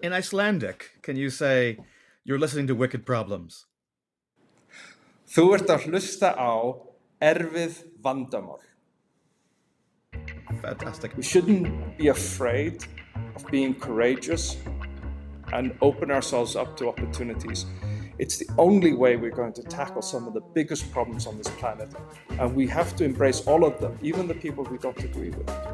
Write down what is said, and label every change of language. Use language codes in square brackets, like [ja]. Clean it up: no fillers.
[en] In Icelandic, can you say, you're listening to Wicked Problems? [is] Þú ert að hlusta á erfið vandamál. [en] Fantastic. We shouldn't be afraid of being courageous and open ourselves up to opportunities. It's the only way we're going to tackle some of the biggest problems on this planet. And we have to embrace all of them, even the people we don't agree with.